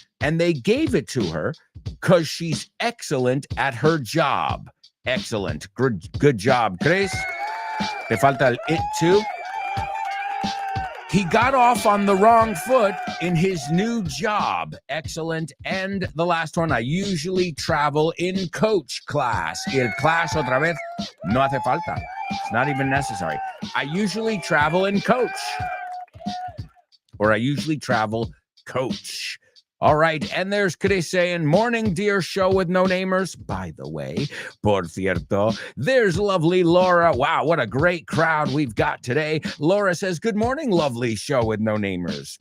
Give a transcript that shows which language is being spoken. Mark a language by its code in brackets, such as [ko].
[en] And they gave it to her because she's excellent at her job. Excellent. Good job, Chris. [es] Te falta el it too. [en] He got off on the wrong foot in his new job. Excellent. And the last one, I usually travel in coach class. [es] Y el class otra vez no hace falta. [en] It's not even necessary. I usually travel in coach. Or I usually travel coach. All right, and there's Chris saying, morning, dear show with no namers. By the way, [es] por cierto, [en] there's lovely Laura. Wow, what a great crowd we've got today. Laura says, good morning, lovely show with no namers.